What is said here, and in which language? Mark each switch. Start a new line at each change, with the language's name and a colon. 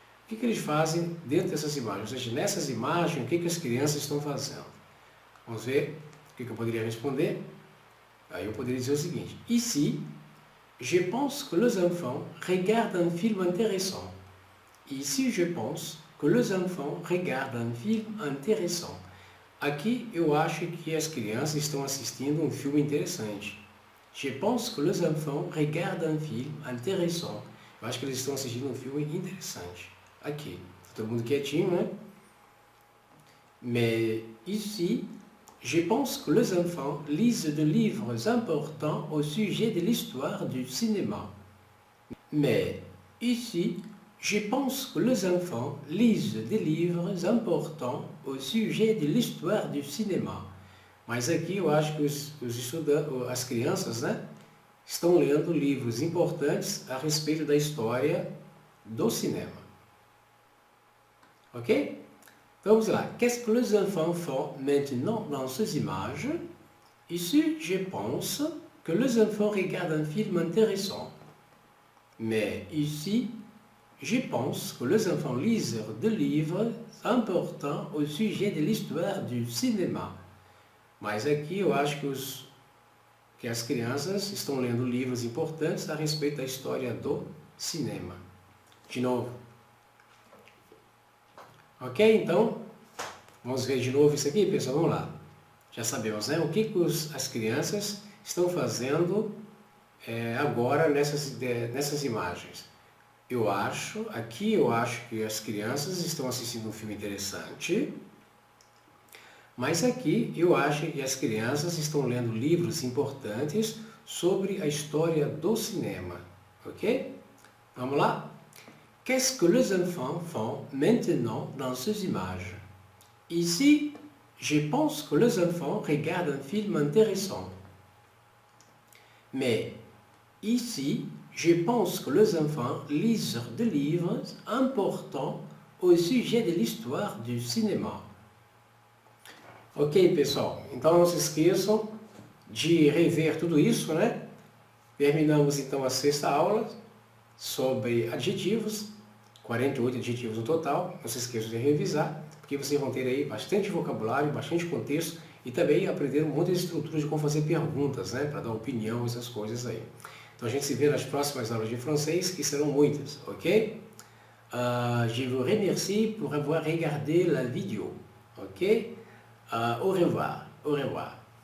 Portuguese: O que eles fazem dentro dessas imagens? Ou seja, nessas imagens, o que as crianças estão fazendo? Vamos ver o que eu poderia responder. Aí eu poderia dizer o seguinte.
French: Ici, je pense que les enfants regardent un film intéressant. Ici, je pense que les enfants regardent un film intéressant.
Portuguese: Aqui eu acho que as crianças estão assistindo um filme interessante.
French: Je pense que les enfants regardent un film intéressant.
Portuguese: Eu acho que eles estão assistindo um filme interessante. Aqui, todo mundo quietinho, né?
French: Mais ici, je pense que les enfants lisent des livres importants au sujet de l'histoire du cinéma. Mais ici, je pense que les enfants lisent des livres importants au sujet de l'histoire du cinéma.
Portuguese: Mas aqui eu acho que os estudantes, as crianças, né, estão lendo livros importantes a respeito da história do cinema. Ok? Então vamos lá.
French: Qu'est-ce que les enfants font maintenant dans ces images? Ici, je pense que les enfants regardent un film intéressant. Mais ici, je pense que les enfants lisent des livres importants au sujet de l'histoire du cinéma.
Portuguese: Mas aqui eu acho que as crianças estão lendo livros importantes a respeito da história do cinema. De novo. Ok? Então, vamos ver de novo isso aqui, pessoal? Vamos lá. Já sabemos, né? O que as crianças estão fazendo agora nessas imagens. Eu acho que as crianças estão assistindo um filme interessante, mas aqui eu acho que as crianças estão lendo livros importantes sobre a história do cinema. Ok? Vamos lá?
French: Qu'est-ce que les enfants font maintenant dans ces images? Ici, je pense que les enfants regardent un film intéressant. Mais ici, je pense que les enfants lisent des livres importants au sujet de l'histoire du cinéma.
Portuguese: Ok, pessoal? Então não se esqueçam de rever tudo isso, né? Terminamos então a 6ª aula sobre adjetivos, 48 adjetivos no total. Não se esqueçam de revisar, porque vocês vão ter aí bastante vocabulário, bastante contexto e também aprender um monte de estruturas de como fazer perguntas, né? Para dar opinião, essas coisas aí. Então a gente se vê nas próximas aulas de francês, que serão muitas, ok?
French: Je vous remercie pour avoir regardé la vidéo, ok? Au revoir, au revoir.